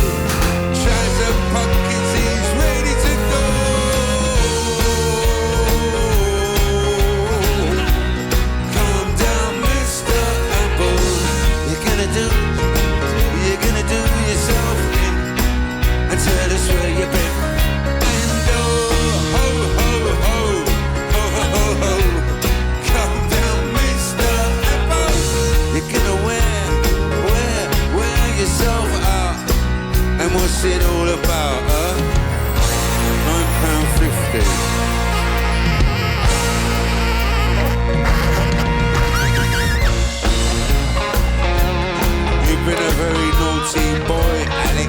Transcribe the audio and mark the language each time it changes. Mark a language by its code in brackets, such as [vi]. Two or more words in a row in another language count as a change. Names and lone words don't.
[en] Trouser pockets, he's ready to go. Calm down, Mr. Apple. You're gonna do yourself in, and tell us where you've been. And oh, ho, ho, ho, ho, ho, ho, ho. Calm down, Mr. Apple. You're gonna wear yourself out. And what's it all about, huh? £9.50. You've been a very naughty boy, Alex.